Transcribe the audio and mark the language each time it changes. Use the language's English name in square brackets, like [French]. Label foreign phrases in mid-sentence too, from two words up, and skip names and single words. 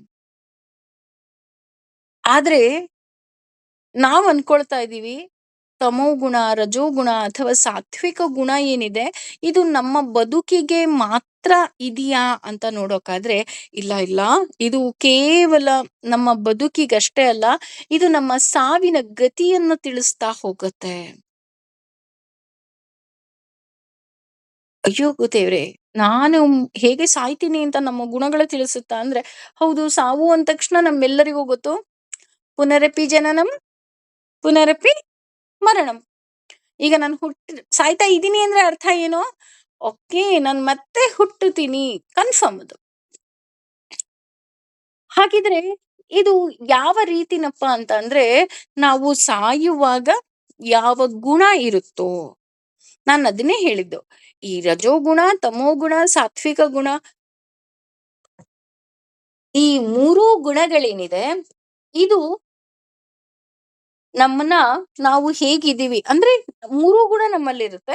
[Kannada] ಆದ್ರೆ ನಾವ್ ಅನ್ಕೊಳ್ತಾ ಇದೀವಿ, ತಮೋಗುಣ, ರಜೋಗುಣ ಅಥವಾ ಸಾತ್ವಿಕ ಗುಣ ಏನಿದೆ, ಇದು ನಮ್ಮ ಬದುಕಿಗೆ ಮಾತ್ರ ಇದೆಯಾ ಅಂತ ನೋಡೋಕಾದ್ರೆ, ಇಲ್ಲ ಇಲ್ಲ, ಇದು ಕೇವಲ ನಮ್ಮ ಬದುಕಿಗಷ್ಟೇ ಅಲ್ಲ, ಇದು ನಮ್ಮ ಸಾವಿನ ಗತಿಯನ್ನು ತಿಳಿಸ್ತಾ ಹೋಗುತ್ತೆ. ಅಯ್ಯೋ ದೇವ್ರೆ, ನಾನು ಹೇಗೆ ಸಾಯ್ತೀನಿ ಅಂತ ನಮ್ಮ ಗುಣಗಳು ತಿಳಿಸುತ್ತಾ ಅಂದ್ರೆ, ಹೌದು, ಸಾವು ಅಂದ ತಕ್ಷಣ ನಮ್ಮೆಲ್ಲರಿಗೂ ಗೊತ್ತು, [Sanskrit] ಪುನರಪಿ ಜನನಂ ಪುನರಪಿ ಮರಣಂ. [Kannada] ಈಗ ನಾನು ಸಾಯ್ತಾ ಇದ್ದೀನಿ ಅಂದ್ರೆ ಅರ್ಥ ಏನು? ಓಕೆ, ನಾನು ಮತ್ತೆ ಹುಟ್ಟುತ್ತೀನಿ, ಕನ್ಫರ್ಮ್ ಅದು. ಹಾಗಿದ್ರೆ ಇದು ಯಾವ ರೀತಿನಪ್ಪ ಅಂತ ಅಂದ್ರೆ, ನಾವು ಸಾಯುವಾಗ ಯಾವ ಗುಣ ಇರುತ್ತೋ, ನಾನು ಅದನ್ನೇ ಹೇಳಿದ್ದು, ಈ ರಜೋಗುಣ, ತಮೋಗುಣ, ಸಾತ್ವಿಕ ಗುಣ, ಈ ಮೂರೂ ಗುಣಗಳೇನಿದೆ, ಇದು ನಮ್ಮನ್ನ, ನಾವು ಹೇಗಿದ್ದೀವಿ ಅಂದ್ರೆ ಮೂರೂ ಗುಣ ನಮ್ಮಲ್ಲಿರುತ್ತೆ.